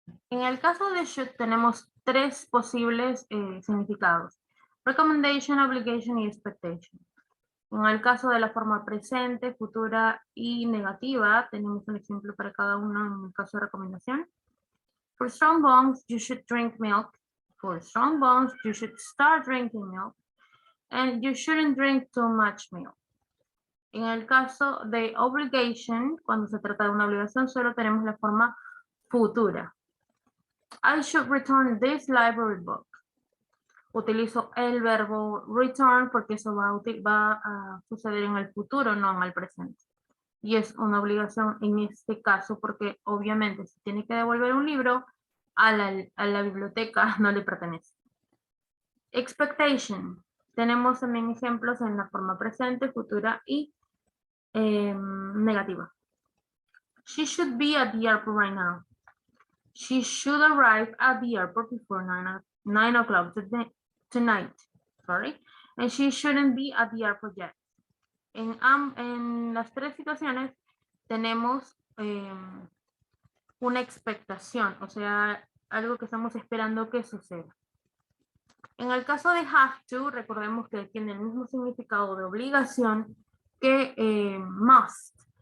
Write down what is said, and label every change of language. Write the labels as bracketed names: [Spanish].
[Spanish] En el caso de should tenemos 3 posibles significados. Recommendation, obligation y expectation. En el caso de la forma presente, futura y negativa, tenemos un ejemplo para cada uno en el caso de recomendación. [English] For strong bones, you should drink milk. For strong bones, you should start drinking milk. And you shouldn't drink too much milk. [Spanish] En el caso de obligation, cuando se trata de una obligación, solo tenemos la forma futura. [English] I should return this library book. [Spanish] Utilizo el verbo return porque eso va a suceder en el futuro, no en el presente. Y es una obligación en este caso porque obviamente si tiene que devolver un libro a la biblioteca no le pertenece. Expectation. Tenemos también ejemplos en la forma presente, futura y negativa. [English] She should be at the airport right now. She should arrive at the airport before 9 o'clock tonight. Sorry. And she shouldn't be at the airport yet. [Spanish] En las 3 situaciones tenemos una expectación, o sea, algo que estamos esperando que suceda. En el caso de have to, recordemos que tiene el mismo significado de obligación que must.